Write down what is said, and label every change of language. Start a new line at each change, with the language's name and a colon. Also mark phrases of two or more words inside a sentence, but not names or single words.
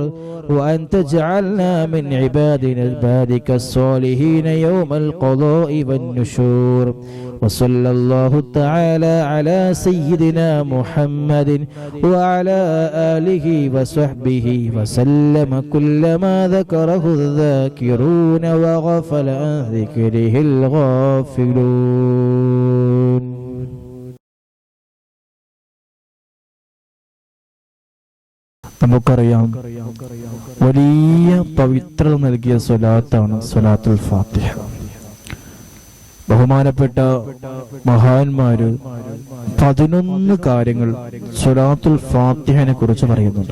Arabic: وأن تجعلنا من عبادك الصالحين يوم القضاء والنشور وصلى الله تعالى على سيدنا محمد وعلى آله وصحبه وسلم كل ما ذكره الذاكرون وغفل عن ذكره الغافلون.
Malayalam: നമുക്കറിയാം വലിയ പവിത്രത നൽകിയ സ്വലാത്താണ് സ്വലാത്തുൽ ഫാത്തിഹ. ബഹുമാനപ്പെട്ട മഹാന്മാര് 11 കാര്യങ്ങൾ സ്വലാത്തുൽ ഫാത്തിഹനെ കുറിച്ച് പറയുന്നുണ്ട്.